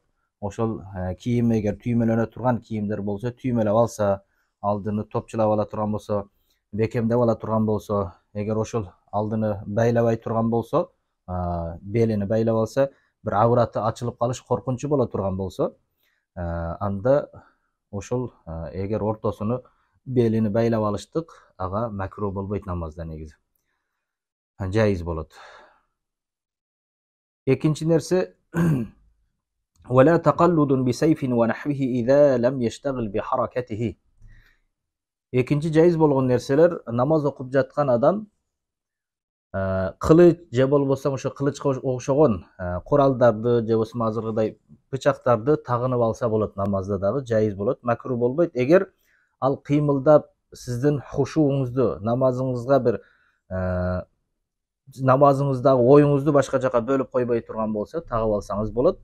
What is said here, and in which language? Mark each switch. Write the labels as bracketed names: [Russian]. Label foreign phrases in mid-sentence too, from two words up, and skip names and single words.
[Uzbek] O'shal kiyim agar tuymalana turgan kiyimlar bo'lsa, tuymalab olsa, oldini to'pchilab ola turgan bo'lsa, bekemdab ola turgan bo'lsa, agar o'shal oldini baylabay turgan bo'lsa, belini baylab olsa, bir avrati ochilib qolish qo'rqinchi bo'la turgan bo'lsa, anda o'shal agar o'rtasini belini baylab olishdik, aga makruh bo'lmaydi namozda negizi. Jaiz bo'ladi. Ikkinchi narsa [Arabic] ولا تقلد بسيف ونحوه إذا لم يشتغل بحركته. [Uzbek] Ikinci jaiz bo'lgan narsalar namoz o'qib жатқан odam qilich je bo'lmasa o'sha qilichga o'xshagan qurollarni je bo'lsa hozirgiday pichoqlarni tag'inib olsa bo'ladi, namozdagi jaiz bo'ladi, makruh bo'lmaydi. Agar al qiymildab sizdan xushuingizni, namozingizga bir namozingizdagi o'yingizni boshqa joqqa bo'lib qo'ymay turgan bo'lsa, tag'ib olsangiz bo'ladi.